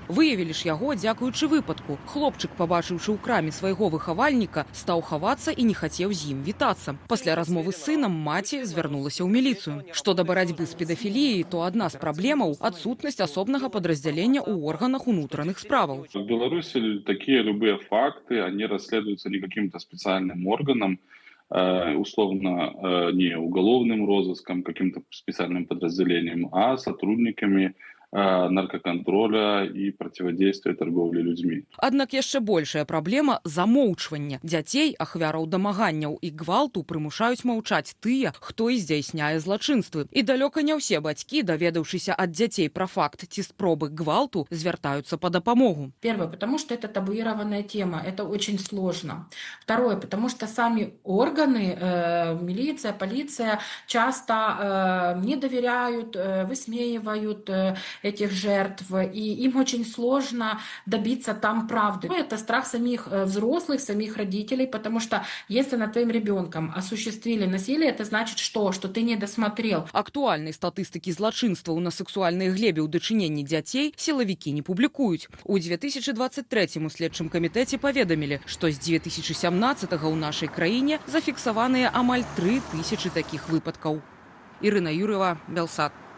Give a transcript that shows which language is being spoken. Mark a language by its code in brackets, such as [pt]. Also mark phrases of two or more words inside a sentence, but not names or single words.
[be] Выявілі ж яго дзякуючы выпадку. Хлопчык, пабачыўшы ў краме свайго выхавальніка, стаў хавацца і не хацеў з ім вітацца. Пасля размовы з сынам маці звярнулася ў міліцыю. Што да барацьбы з педафіліяй, то адна з праблемаў – адсутнасць асобнага падраздзялення ў органах внутренних справаў. [ru] В Беларуси такие любые факты, они расследуются не каким-то специальным органом, условно не уголовным розыском, каким-то специальным подразделением, а сотрудниками наркоконтроля и противодействия торговле людьми. [be] Аднак яшчэ большая праблема – замоўчвання. Дзяцей, ахвяраў дамаганняў і гвалту прымушаюць маўчаць тыя, хто і здзяйсняе злачынствы. І далёка не ўсе бацькі, даведаўшыся ад дзяцей пра факт ці спробы гвалту, звяртаюцца па дапамогу. [ru] Первое, потому что это табуированная тема, это очень сложно. Второе, потому что сами органы, милиция, полиция часто не доверяют, высмеивают этих жертв, и им очень сложно добиться там правды. Это страх самих взрослых, самих родителей, потому что если над твоим ребенком осуществили насилие, это значит что? Что ты не досмотрел. [be] Актуальнай статыстыкі злачынстваў на сексуальнай глебе ў дачыненні дзяцей сілавікі не публікуюць. У 2023 следчым камітэце паведамілі, што з 2017 ў нашай краіне зафіксаваныя амаль 3000 такіх выпадкаў. Ірына Юрова, Белсат.